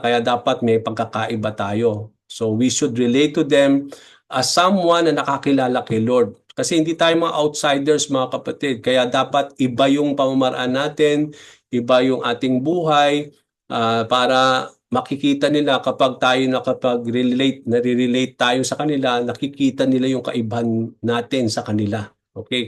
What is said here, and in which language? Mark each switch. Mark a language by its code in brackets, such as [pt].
[tl] Kaya dapat may pagkakaiba tayo. [en] So we should relate to them as someone [tl] na nakakilala kay Lord. Kasi hindi tayo mga outsiders, mga kapatid. Kaya dapat iba yung pamamaraan natin, iba yung ating buhay para makikita nila kapag tayo nare-relate tayo sa kanila, nakikita nila yung kaibahan natin sa kanila. Okay?